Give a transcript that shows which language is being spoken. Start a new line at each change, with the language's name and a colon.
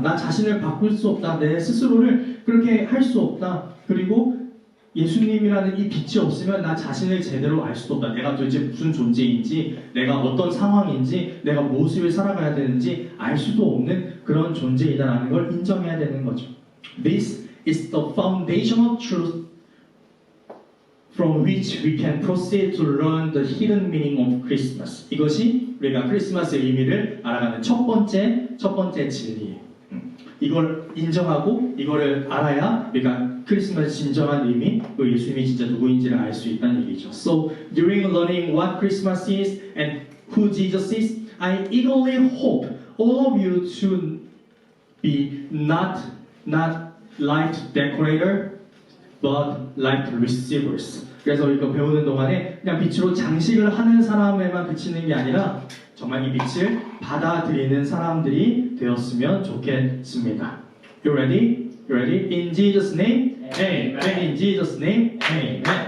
Korean: 나 자신을 바꿀 수 없다. 내 스스로를 그렇게 할 수 없다. 그리고 예수님이라는 이 빛이 없으면 나 자신을 제대로 알 수도 없다. 내가 도대체 무슨 존재인지, 내가 어떤 상황인지, 내가 무엇을 살아가야 되는지 알 수도 없는 그런 존재이다라는 걸 인정해야 되는 거죠.
English: This is the foundational truth from which we can proceed to learn the hidden meaning of Christmas.
Korean: 이것이 우리가 크리스마스의 의미를 알아가는 첫 번째 진리예요. 이걸 인정하고 이거를 알아야 우리가 크리스마스의 진정한 의미, 그 예수님이 진짜 누구인지를 알 수 있다는 얘기죠.
English: So during learning what Christmas is and who Jesus is, I eagerly hope all of you to be not light decorator, but light receivers.
Korean: 그래서 이거 배우는 동안에 그냥 빛으로 장식을 하는 사람에만 그치는 게 아니라 정말 이 빛을 받아들이는 사람들이 되었으면 좋겠습니다.
English: You ready? You ready? In Jesus' name, Amen. In Jesus' name, Amen.